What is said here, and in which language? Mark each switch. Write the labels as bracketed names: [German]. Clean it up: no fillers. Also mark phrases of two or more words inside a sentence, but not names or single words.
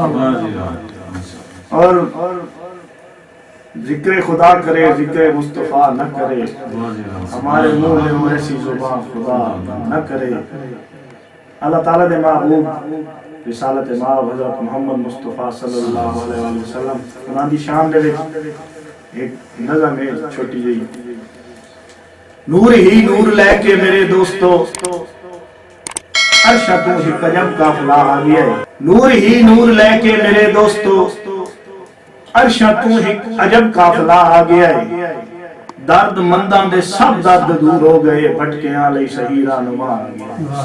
[Urdu] اور ذکر خدا کرے ذکر مصطفیٰ نہ کرے، ہمارے منہ میں ایسی زبان خدا نہ کرے. [Punjabi] اللہ تعالیٰ دے محبوب رسالت مآب حضرت محمد مصطفیٰ [Arabic] صلى الله عليه وسلم [Punjabi] اُنہاں دی شان دے وچ ایک نظم ہے چھوٹی جی. نور ہی نور لیکے میرے دوستو عرش تو ہی کجب قافلہ آ گیا ہے، نور ہی نور لیکے میرے دوستو عرش تو ہی عجب قافلہ آ گیا ہے، درد منداں دے سب درد دور ہو گئے، بھٹکیاں لئی صحیح رہنما آ گیا.